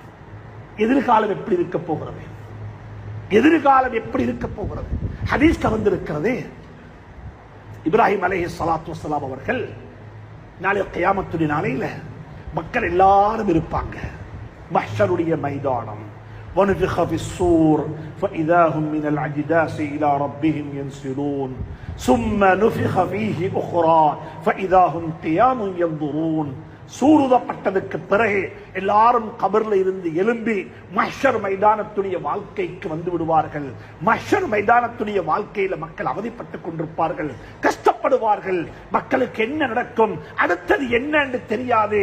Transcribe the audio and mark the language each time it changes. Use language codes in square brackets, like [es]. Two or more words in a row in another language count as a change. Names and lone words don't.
[ta] எதிர்காலம் எப்படி இருக்க போகிறது? எதிர்காலம் எப்படி இருக்க போகிறது? ஹதீஸ்ல வந்திருக்கிறது. இப்ராஹிம் அலைஹிஸ்ஸலாத்து வஸ்ஸலாம் அவர்கள் நாளை கியாமத்துடைய நாளையில மக்கள் எல்லாரும் இருப்பாங்க. மஹ்ஷருடைய மைதானம். [ar] ونفخ في الصور فإذا هم من الأجداث إلى ربهم ينسلون ثم نفخ فيه أخرى فإذا هم قيام ينظرون. [ta] சூருதப்பட்டதுக்கு பிறகு எல்லாரும் கபர்ல இருந்து எழும்பி மஹ்ஷர் மைதானத்துடைய வாழ்க்கைக்கு வந்து விடுவார்கள். மஹ்ஷர் மைதானத்துடைய வாழ்க்கையில மக்கள் அவதிப்பட்டுக் கொண்டிருப்பார்கள், கஷ்டப்படுவார்கள். மக்களுக்கு என்ன நடக்கும், அடுத்தது என்ன என்று தெரியாது.